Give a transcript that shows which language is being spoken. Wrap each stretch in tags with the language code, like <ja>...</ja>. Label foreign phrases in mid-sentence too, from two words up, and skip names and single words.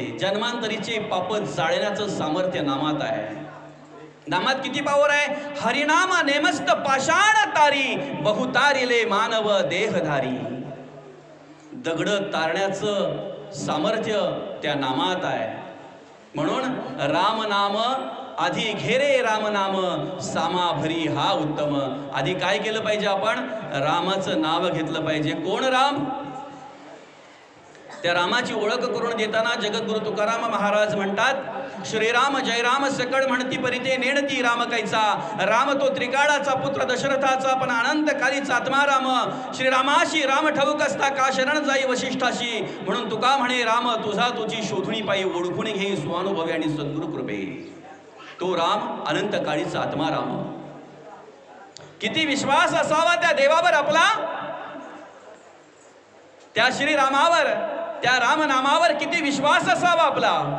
<mr>जन्मांतरीचे पाप जाळण्याचं सामर्थ्य नामात आहे. नामात किती पावर आहे. हरिनाम नेमस्त पाषाण तारी, बहुतारिले मानव देहधारी. दगड तारण्याचं सामर्थ्य त्या नामात आहे. म्हणून राम नाम आधी घेरे राम नाम, सामा भरी हा उत्तम. आधी काय केलं पाहिजे? आपण रामाचं नाव घेतलं पाहिजे. कोण राम? त्या रामाची ओळख करून देताना जगद्गुरु तुकाराम महाराज म्हणतात, श्रीराम जयराम सकळ म्हणती परिते नेणती राम कैचा. राम तो त्रिकाळाचा पुत्र दशरथाचा, पण अनंत कालीचा आत्मा राम. श्रीरामाशी राम ठाऊक असता का शरण जाई वशिष्ठाशी. म्हणून तुका म्हणे राम तुझा तुझी शोधुणी पायी, ओळखून घेई स्वानुभवी आणि सद्गुरु कृपे. तो राम अनंत काळीचा आत्मा राम. किती विश्वास असावा त्या देवावर आपला, त्या श्रीरामावर, त्या रामनामावर किती विश्वास असावा आपला.</mr>